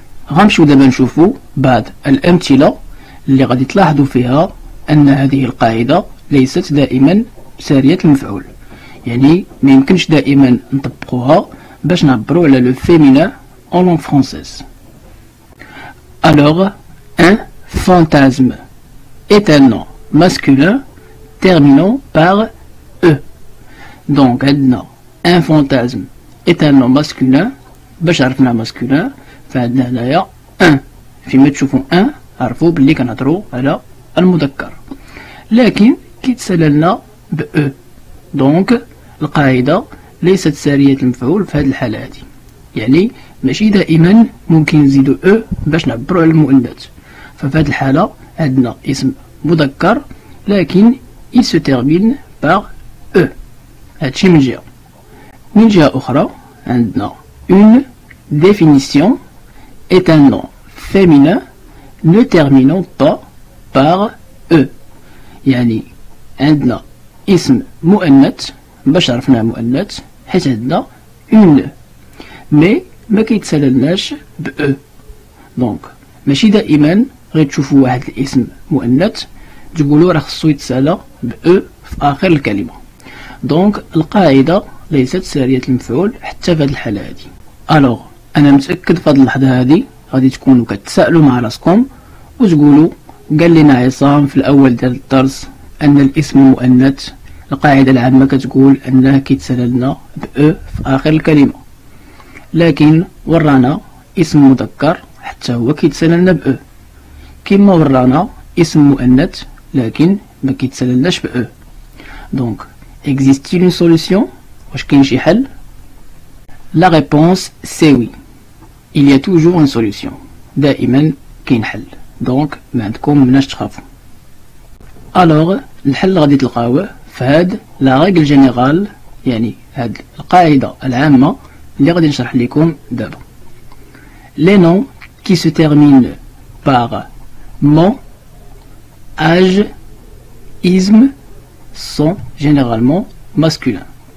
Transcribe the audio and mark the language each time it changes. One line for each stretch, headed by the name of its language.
Arabic: غنمشيو دابا نشوفوا بعض الأمثلة اللي غادي تلاحظوا فيها أن هذه القاعدة ليست دائما سارية المفعول، يعني ميمكنش دائما نطبقوها باش نعبروا على لو
French: féminin en langue française. Alors, un fantasme est un nom masculin terminant par E. Donc عندنا un fantasme est un nom masculin.
Arabic: باش عرفنا masculin فعندنا هنايا ان، فيما تشوفوا ان عرفوا بلي كنهضروا على المذكر، لكن كيتسالى ب او. دونك القاعده ليست ساريه المفعول في هذه الحاله هذه، يعني ماشي دائما ممكن نزيدو او باش نعبروا على المؤنث. ففي هذه الحاله عندنا اسم مذكر لكن
French: il se termine par e.
Arabic: هادشي من جهه. من جهه اخرى عندنا
French: une définition est un nom féminin ne terminant pas par E.
Arabic: يعني عندنا اسم مؤنث باش عرفناه مؤنث حيت عندنا une مي ما كيتسالناش ب E. دونك ماشي دائما غير تشوفوا واحد الاسم مؤنث تقولوا راه خصو يتسالى ب E في آخر الكلمة. دونك القاعدة ليست سارية المفعول حتى في هذه الحالة هذه. ألوغ أنا متأكد في هذه اللحظة هذه غادي تكونوا كتسائلوا مع راسكم وتقولوا قال لنا عصام في الأول ديال الدرس أن الاسم المؤنث القاعدة العامة كتقول أنه كيتسالى لنا بأ في آخر الكلمة، لكن ورانا اسم مذكر حتى هو كيتسالى لنا بأ، كما ورانا اسم مؤنث لكن ما كيتسالى لناش بأ.
French: دونك existe-t-il une solution؟
Arabic: واش كاين شي حل؟
French: La réponse c'est oui. Il y a toujours une solution.
Arabic: دائما كاين حل. دونك ما عندكم مناش تخافوا. الوغ الحل غادي تلقاوه في هاد لا ريغل جينيرال، يعني هاد القاعدة العامة اللي غادي نشرح لكم دابا.
French: Les noms qui se terminent par mon, âge, isme sont généralement masculins.